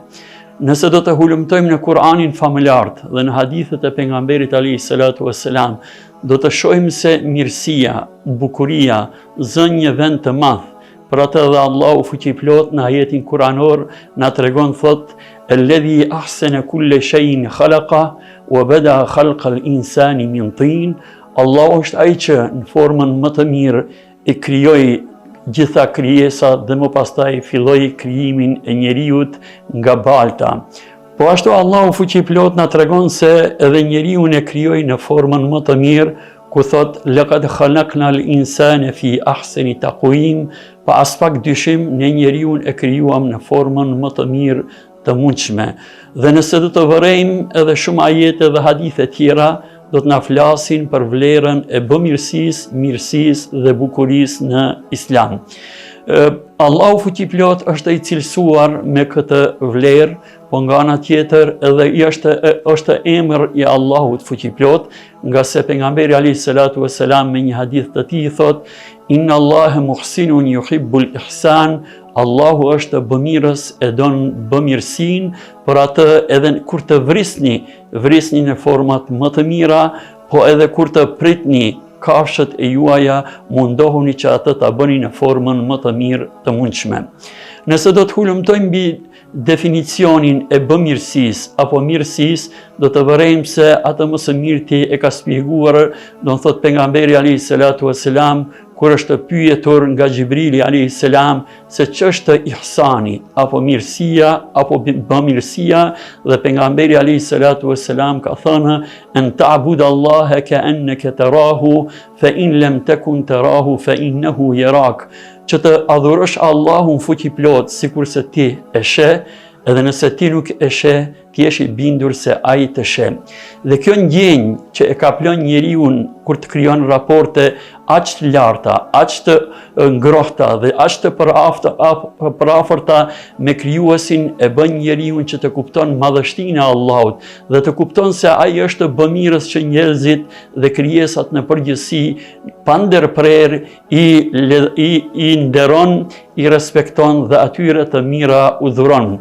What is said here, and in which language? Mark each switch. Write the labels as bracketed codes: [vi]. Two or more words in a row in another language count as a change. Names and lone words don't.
[sq] Nëse do të hulumtojmë në Kur'anin famëlart dhe në hadithet e pejgamberit [ar] عليه الصلاة والسلام, [sq] do të shohim se mirësia, bukuria zën një vend të madh. Për atë dhe Allahu fuqiplot në ajetin kuranor na tregon, thot: [ar] "الذي أحسن كل شيء خلقه وبدأ خلق الإنسان من طين." [sq] Allahu është ai që në formën më të mirë e krijoi gjitha krijesat dhe më pastaj filloi krijimin e njeriut nga balta. Po ashtu Allahu fuqiplot na tregon se edhe njeriu e krijoi në formën më të mirë, ku thot: [ar] "لقد خلقنا الإنسان في أحسن تقويم", [sq] pa as pak dyshim ne njeriu e krijuam në formën më të mirë të mundshme. Dhe nëse do të vërejmë edhe shumë ajete dhe hadithe tjera, do të na flasin për vlerën e bamirësisë, mirësisë dhe bukurisë në Islam. Allahu fuqiplot është i cilësuar me këtë vlerë, po nga ana tjetër edhe është emër i Allahut fuqiplot, nga se pejgamberi [ar] عليه الصلاة والسلام [sq] me një hadith të tij thot: [ar] "إن الله محسن يحب الإحسان", [sq] Allahu është bamirës, e don bamirësinë, por atë edhe kur të vrisni në format më të mira, po edhe kur të pritni kafshët e juaja, mundohuni që atë ta bëni në formën më të mirë të mundshme. Nëse do të hulumtojmë mbi definicionin e bamirësisë apo mirësisë, do të vërejmë se atë më së miri e ka shpjeguar, do të thot pejgamberi [ar] عليه الصلاة والسلام, [sq] kur është pyetur nga Xhibrili [ar] عليه السلام [sq] se ç'është ihsani apo mirësia apo bamirësia, dhe pejgamberi [ar] عليه الصلاة والسلام [sq] ka thënë: [ar] "أن تعبد الله كأنك تراه، فإن لم تكن تراه فإنه يراك", [sq] që të adhurosh Allahun fuqiplot sikur se ti e sheh, edhe nëse ti nuk e sheh, ti je i bindur se ai të sheh. Dhe kjo ndjenjë që e ka plon njeriu kur të krijon raporte aq të larta, aq të ngrohta dhe aq të përafërta me krijuesin, e bën njeriu që të kupton madhështinë e Allahut dhe të kupton se ai është bamirës që njerëzit dhe krijesat në përgjithësi pa ndërprerje i nderon, i respekton dhe atyre të mira u dhuron.